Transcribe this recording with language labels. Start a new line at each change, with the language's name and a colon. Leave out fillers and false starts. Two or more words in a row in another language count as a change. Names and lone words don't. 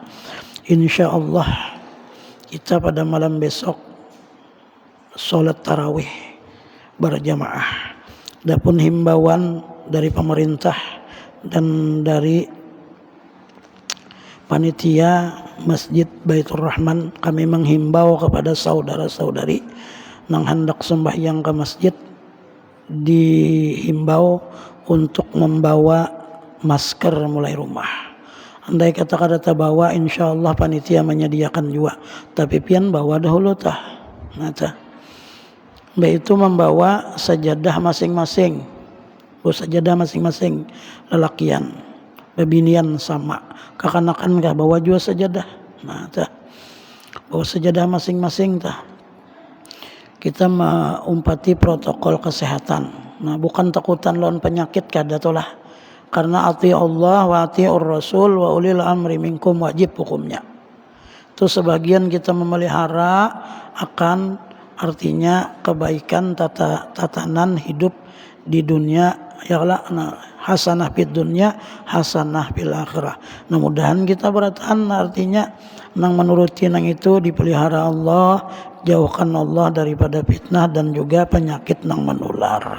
Arabic: إن شاء الله
Indonesian: kita pada malam besok sholat tarawih berjamaah. Adapun himbauan dari pemerintah dan dari panitia Masjid Baitur Rahman, kami menghimbau kepada saudara-saudari yang hendak sembahyang ke masjid dihimbau untuk membawa masker mulai rumah. Andai kata kada bawa,
Arabic: إن شاء الله
Indonesian: panitia menyediakan juga. Tapi
Banjar: pian bawa dahulu tah.
Indonesian: Itu membawa sajadah masing-masing. Sajadah masing-masing
Banjar: lelakian, bebinian sama. Kakanakan kah bawa juga sajadah. Bawa sajadah masing-masing tah.
Indonesian: Kita mengumpati protokol kesehatan.
Banjar: Bukan takutan lawan penyakit kada tolah.
Arabic: Karena أطيعوا الله وأطيعوا الرسول وأولي الأمر منكم
Indonesian: wajib hukumnya. Itu sebagian kita memelihara akan artinya kebaikan tatanan hidup di dunia,
Arabic: حسنة في الدنيا حسنة في الآخرة.
Indonesian: Mudah-mudahan kita bertahan, artinya nang menuruti nang itu dipelihara Allah, jauhkan Allah daripada fitnah dan juga penyakit yang menular.